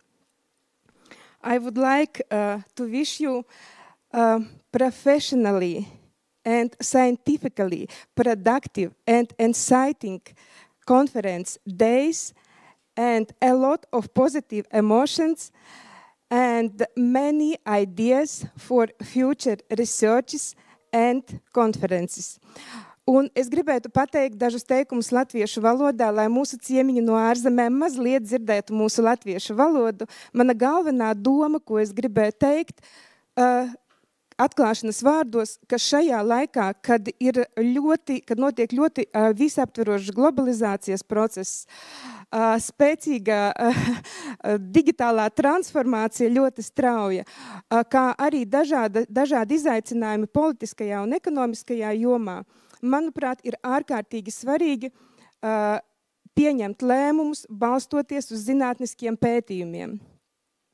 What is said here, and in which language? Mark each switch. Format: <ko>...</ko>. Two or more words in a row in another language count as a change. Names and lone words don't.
<en>I would like to wish you professionally and scientifically productive and exciting conference days and a lot of positive emotions and many ideas for future researches and conferences.</en> <lv>Un es gribētu pateikt dažus teikumus latviešu valodā, lai mūsu ciemiņi no ārzemēm mazliet dzirdētu mūsu latviešu valodu. Mana galvenā doma, ko es gribēju teikt, atklāšanas vārdos, ka šajā laikā, kad notiek ļoti visaptverošs globalizācijas process, spēcīga digitālā transformācija ļoti strauja, kā arī dažādi izaicinājumi politiskajā un ekonomiskajā jomā, manuprāt, ir ārkārtīgi svarīgi pieņemt lēmumus, balstoties uz zinātniskiem pētījumiem.</lv>